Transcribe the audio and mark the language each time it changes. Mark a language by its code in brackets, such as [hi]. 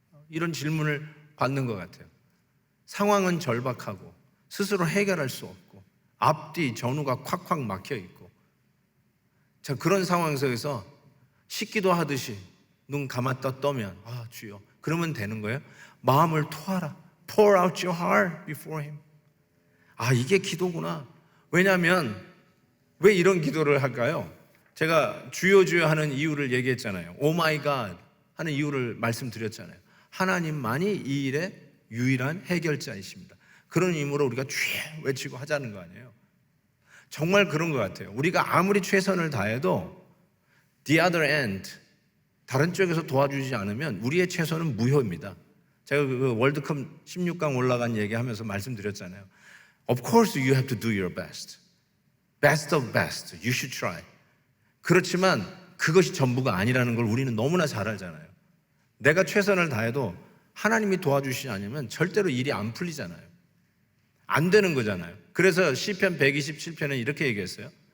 [ko] 이런 질문을 받는 것 같아요. 상황은 절박하고 스스로 해결할 수 없고 앞뒤 전후가 콱콱 막혀 있고 자 그런 상황 속에서 식기도 하듯이 눈 감았다 떠면 주여 그러면 되는 거예요? 마음을 토하라. [en] Pour out your heart before him. [ko] 이게 기도구나. 왜냐하면 왜 이런 기도를 할까요? 제가 주여 주여 하는 이유를 얘기했잖아요. [en] 오 마이 갓 [ko] 하는 이유를 말씀드렸잖아요. 하나님만이 이 일의 유일한 해결자이십니다. 그런 의미로 우리가 주여 외치고 하자는 거 아니에요. 정말 그런 것 같아요. 우리가 아무리 최선을 다해도 [en] the other end [ko] 다른 쪽에서 도와주지 않으면 우리의 최선은 무효입니다. 제가 그 월드컵 16강 올라간 얘기하면서 말씀드렸잖아요. [en] Of course you have to do your best. Best of best. You should try. [ko] 그렇지만 그것이 전부가 아니라는 걸 우리는 너무나 잘 알잖아요. 내가 최선을 다해도 하나님이 도와주시지 않으면 절대로 일이 안 풀리잖아요. 안 되는 거잖아요. 그래서 시편 127편은 이렇게 얘기했어요.